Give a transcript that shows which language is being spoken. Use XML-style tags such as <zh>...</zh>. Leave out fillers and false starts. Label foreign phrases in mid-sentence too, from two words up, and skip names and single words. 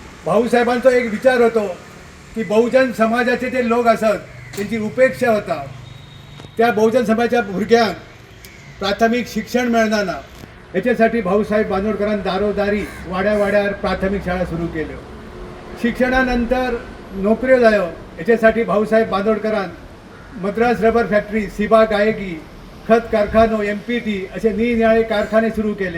<mr>भाऊसाहेबांचा एक विचार होतो की बहुजन समाजाचे जे लोक असत त्यांची उपेक्षा होता.</mr> <kok>त्या बहुजन समाजाच्या भुरग्यांक प्राथमिक शिक्षण मेळना याच्यासाठी भाऊसाहेब बांदोडकरांनी दारोदारी वाड्या वाड्यार प्राथमिक शाळा सुरू केल्यो. शिक्षणानंतर नोकऱ्यो जायो याच्यासाठी भाऊसाहेब बांदोडकरांनी मद्रास रबर फॅक्टरी, सिबा गायकी, खत कारखानो, MPT असे निरनिराळे कारखाने सुरू केले.</kok>